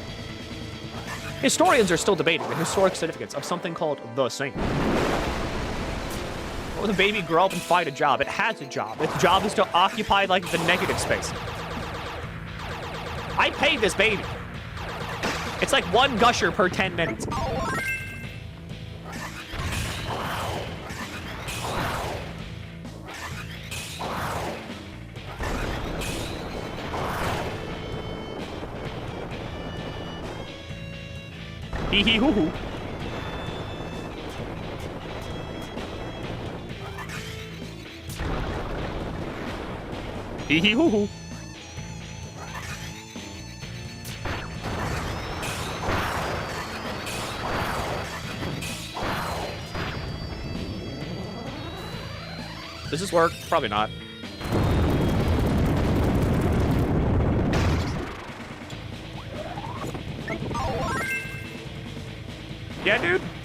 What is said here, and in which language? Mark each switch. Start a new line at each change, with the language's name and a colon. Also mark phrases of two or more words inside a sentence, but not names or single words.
English: Historians are still debating the historic significance of something called the saint. Will the baby grow up and find a job? It has a job. Its job is to occupy, like, the negative space. I paid this baby. It's like 1 gusher per 10 minutes. Hee hee hoo hoo. Hee hee hoo hoo. Does this work? Probably not. Yeah, dude.